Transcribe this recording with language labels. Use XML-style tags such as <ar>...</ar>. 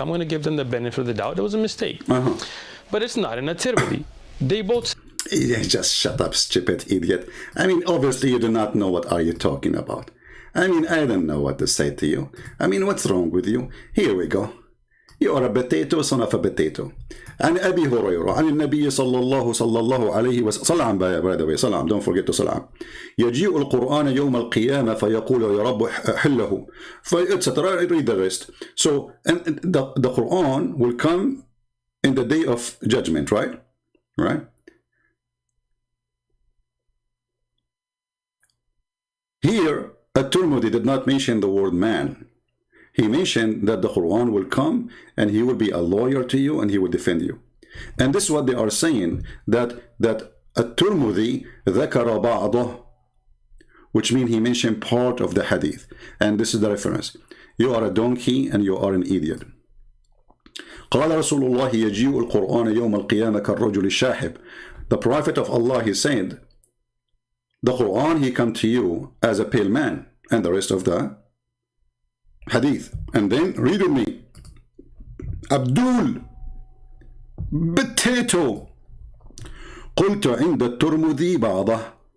<en>I'm going to give them the benefit of the doubt. It was a mistake. Uh-huh. But it's not in a Tirmidhi. They both Yeah, just shut up, stupid idiot. I mean, obviously you do not know what are you talking about. I mean, I don't know what to say to you. I mean, what's wrong with you? Here we go. You are a potato, son of a potato.</en> <ar>عن أبي هريرة عن النبي صلى الله عليه وسلم صلى</ar> <en>by the way</en> <ar>صلى</ar> <en>don't forget to</en> <ar>صلى يجيء القرآن يوم القيامة فيقول يا رب حله etc.</ar> <en>Read the rest. So and the Quran will come in the day of judgment, right? Right? Here, At-Tirmidhi did not mention the word man. He mentioned that the Quran will come and he will be a lawyer to you and he will defend you. And this is what they are saying, that At-Tirmidhi</en> <ar>ذكر بعضه,</ar> <en>which means he mentioned part of the hadith. And this is the reference. You are a donkey and you are an idiot.</en> <ar>قال رسول الله يجيء القرآن يوم القيامة كالرجل الشاحب.</ar> <en>The Prophet of Allah, he said, the Quran, he come to you as a pale man, and the rest of the hadith. And then read with me.</en> <ar>Abdul</ar> <en>potato</en> <ar>قلت عند الترمذي بعضه.</ar>